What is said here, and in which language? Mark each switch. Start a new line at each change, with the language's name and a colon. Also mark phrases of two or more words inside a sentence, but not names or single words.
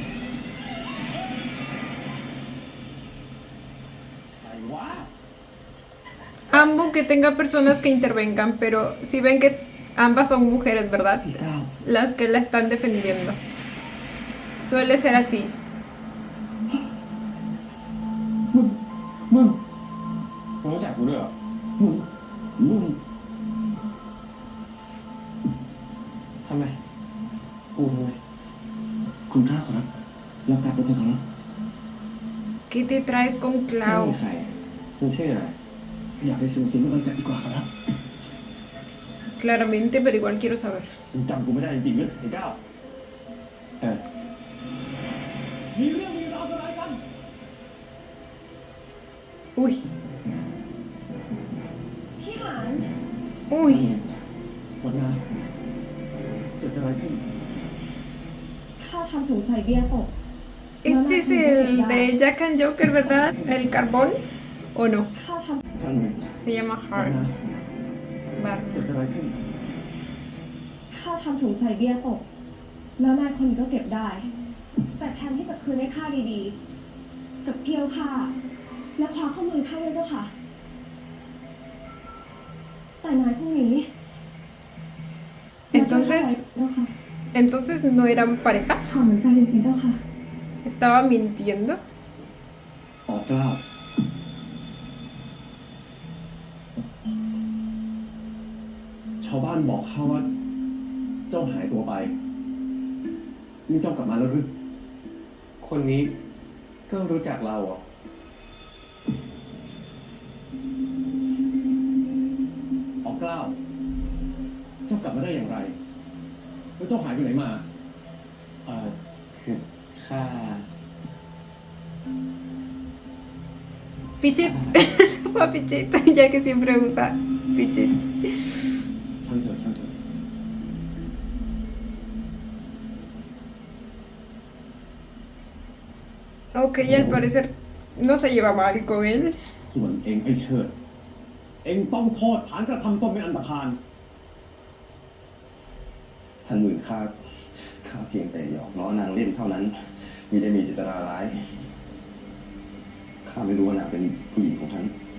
Spanish: Amo que tenga personas que intervengan, pero si ven que ambas son mujeres, ¿verdad? Las que la están defendiendo. Suele ser así.
Thai: มึงรู้จักกูด้วยเหรอมึงทำไมกูทำไมคุณข้าขอรับเรากลับไปเถอะขอรับ
Spanish: ¿Qué te traes con
Thai: ไม่
Spanish: Clau?
Thai: มีใครมันชื่ออะไรอย่าไปสูงสิงกับมันจับดีกว่าขอรับ
Spanish: Claramente, pero igual quiero saber.
Thai: มึงจำกูไม่ได้จริงๆหรือไอ้ก้าวมีเรื่องมีราวอะไรกัน
Spanish: Uy,
Thai: พี่หาน
Spanish: uy.
Thai: วันนั้นเกิดอะไรขึ้น ข้าทำถุงใส่เบียร์ตก
Spanish: Este es el de Jack and Joker, ¿verdad? ¿El carbón? ¿O no?
Thai: ข้าท ช่างมัน
Spanish: Se llama
Thai: วัน
Spanish: Hard
Thai: นั้น
Spanish: Bar.
Thai: เกิดอะไรขึ้น ำข้าทำถุงใส่เบียร์ตก แล้วนายคนนี้ก็เก็บได้ แต่แทนที่จะคืนให้ข้าดีๆ กับเกี้ยวข้าและคว้าข้อมือข้าด้วยเจ้าค่ะ แต่นายพวกนี้
Spanish: Entonces,
Thai: เจ้าค่ะ
Spanish: entonces no eran pareja.
Thai: ถอนใจจริงๆเจ้าค่ะ
Spanish: Estaba mintiendo.
Thai: ออกกล้าวชาวบ้านบอกเขาว่า เจ้าหายตัวไป นี่เจ้ากลับมาแล้วหรือ คนนี้ก็รู้จักเราเหรอ ออกกล้าว เจ้ากลับมาได้อย่างไร แล้วเจ้าหายไปไหนมา คือข้า
Spanish: Pichit. Se fue a Pichit, ya que siempre usa Pichit.
Thai: ช่างเถอะช่างเถอะ
Spanish: Ok, al parecer no se lleva mal con él.
Thai: ส่วนเองไอ้เชิด เองต้องโทษฐานกระทำตนเป็นอันตรธาน ท่านหมื่นข้าเพียงแต่หยอกล้อนางเล่นเท่านั้นมิได้มีเจตนาร้ายข้าไม่รู้ว่านางเป็นผู้หญิงของท่าน